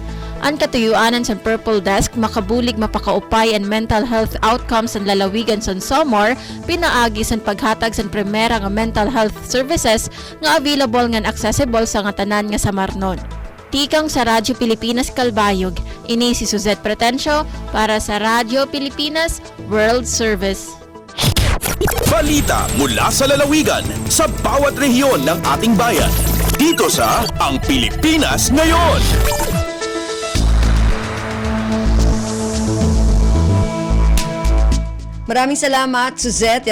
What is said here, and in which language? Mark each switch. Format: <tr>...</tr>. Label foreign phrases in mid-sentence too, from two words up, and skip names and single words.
<war>Ang katuyuanan sa Purple Desk makabulig mapakaupay and</war> <en>mental health outcomes</en> <war>sa lalawigan sa Samar, pinaagi sa paghatag sa primera nga</war> <en>mental health services</en> <war>nga available nga accessible sa nga tanan nga Samarnon. Tikang sa Radyo Pilipinas Calbayog, ini si Suzette Pretencio para sa Radyo Pilipinas World Service.</war> <tl>Balita mula sa lalawigan sa bawat rehiyon ng ating bayan. Dito sa Ang Pilipinas Ngayon. Maraming salamat, Suzette.</tl>